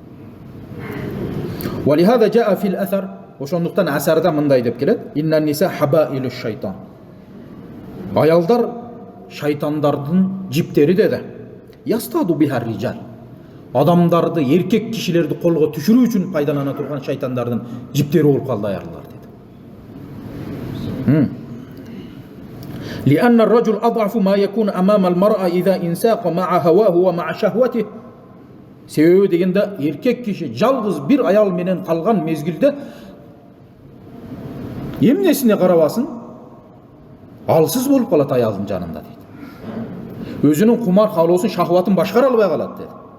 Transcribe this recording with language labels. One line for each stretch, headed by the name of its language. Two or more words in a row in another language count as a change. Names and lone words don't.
Arabic: ولهذا جاء في الأثر,
Kyrgyz: ошондуктан асарда мындай деп келет:
Arabic: إن النساء حبائل الشيطان.
Kyrgyz: Аялдар шайтандардын жиптери деди.
Arabic: يصطاد بها الرجال.
Kyrgyz: Адамдарды, эркек кишилерди колго түшүрүү үчүн пайдалана турган шайтандардын жиптери болуп калды аялдар деди.
Arabic: لأن الرجل أضعف ما يكون أمام المرأة إذا انساق مع هواه ومع شهوته.
Kyrgyz: Себеби дегенде эркек киши жалгыз бир аял менен калган мезгилде эмнесине карабасын алсыз болуп калат аялдын жанында дейт. Өзүнүн кумар каалоосун, шахватын башкара албай калат дейт.